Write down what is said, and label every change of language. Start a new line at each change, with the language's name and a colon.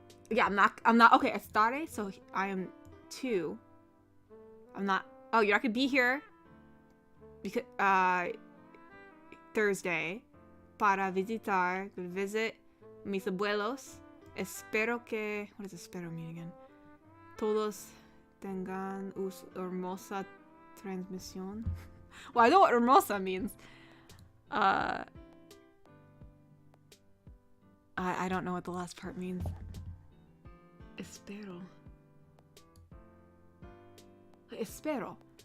English: Yeah, I'm not, okay, estaré, so I am 2. I'm not, oh, you're not gonna be here, because, Thursday, para visit
Spanish: mis abuelos. Espero que,
English: what does espero mean again?
Spanish: Todos tengan hermosa transmisión.
English: Well, I know what hermosa means. I don't know what the last part means.
Spanish: Espero.